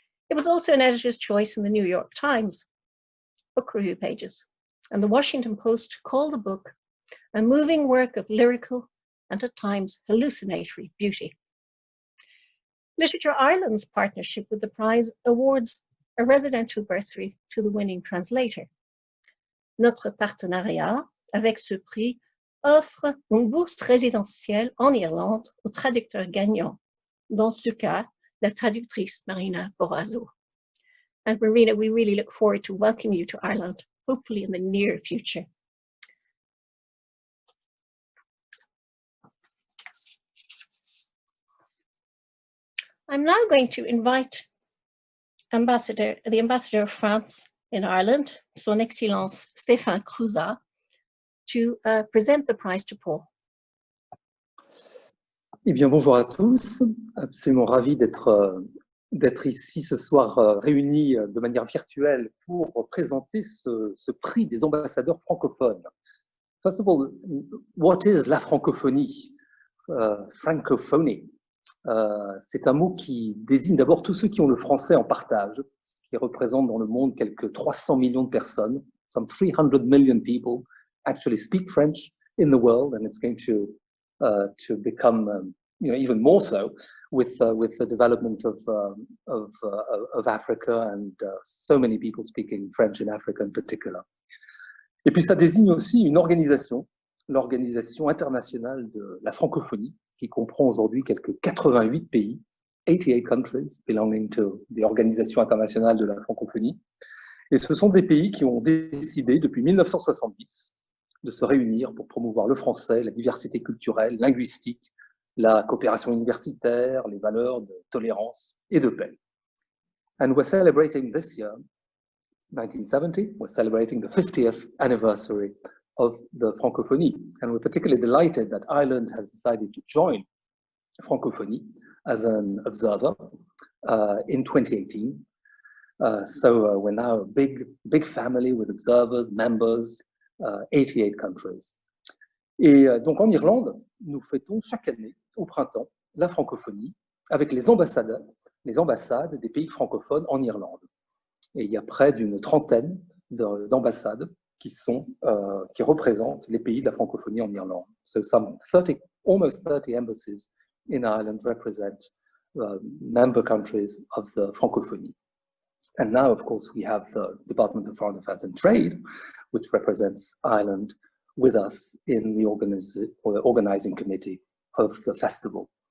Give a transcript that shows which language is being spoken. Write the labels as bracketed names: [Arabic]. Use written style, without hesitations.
[English] It was also an editor's choice in the New York Times book review pages, and the Washington Post called the book a moving work of lyrical and at times hallucinatory beauty. Literature Ireland's partnership with the prize awards a residential bursary to the winning translator. [French] Notre partenariat avec ce prix offre une bourse résidentielle en Irlande au traducteur gagnant, dans ce cas, la traductrice Marina Borazzo. [English] And Marina, we really look forward to welcoming you to Ireland, hopefully in the near future. I'm now going to invite the Ambassador of France in Ireland, Son Excellence Stéphane Crouzat, to present the prize to Paul. [French] Eh bien, bonjour à tous. Absolument ravi d'être ici ce soir réunis de manière virtuelle pour présenter ce prix des ambassadeurs francophones. [English] First of all, what is la francophonie? Francophonie. [French] C'est un mot qui désigne d'abord tous ceux qui ont le français en partage, ce qui représente dans le monde quelques 300 millions de personnes. [English] Some 300 million people actually speak French in the world, and it's going to become even more so with the development of Africa and so many people speaking French in Africa in particular. [French] Et puis ça désigne aussi une organisation, l'Organisation internationale de la francophonie, qui comprend aujourd'hui quelques 88 pays, [English] 88 countries belonging to the [French] Organisation internationale de la francophonie. Et ce sont des pays qui ont décidé depuis 1970 de se réunir pour promouvoir le français, la diversité culturelle, linguistique, la coopération universitaire, les valeurs de tolérance et de paix. [English] And we're celebrating this year, 1970, we're celebrating the 50th anniversary of the Francophonie. And we're particularly delighted that Ireland has decided to join Francophonie as an observer in 2018. So we're now a big family with observers, members, 88 countries. [French] Et donc en Irlande, nous fêtons chaque année, au printemps, la francophonie avec les ambassades des pays francophones en Irlande. Et il y a près d'une trentaine d'ambassades qui représentent les pays de la francophonie en Irlande. [English] So almost 30 embassies in Ireland represent member countries of the francophonie. And now, of course, we have the Department of Foreign Affairs and Trade, which represents Ireland with us in the organizing committee of the festival.